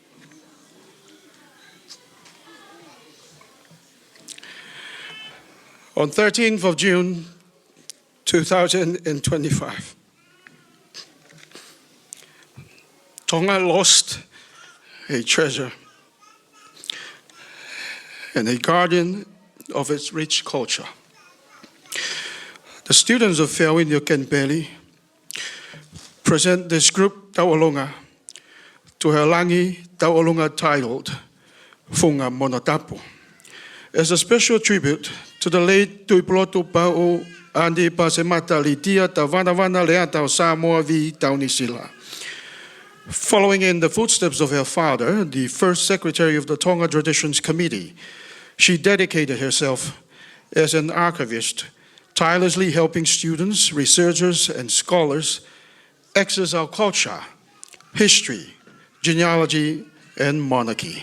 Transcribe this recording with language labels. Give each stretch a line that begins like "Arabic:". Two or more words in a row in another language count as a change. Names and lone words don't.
English: On 13th of June, 2025, Tonga lost a treasure and a guardian of its rich culture. The students of Feauini Kenipeli present this group tauolunga to her
Tongan: langi tauolunga
English: titled Funga Monotapu as a special tribute to the late Tuku'aho Andi Pasemata Litia Tavanavana Leatau Samoa V Taunisila. Following in the footsteps of her father, the first secretary of the Tonga Traditions Committee, she dedicated herself as an archivist, tirelessly helping students, researchers, and scholars access our culture, history, genealogy, and monarchy.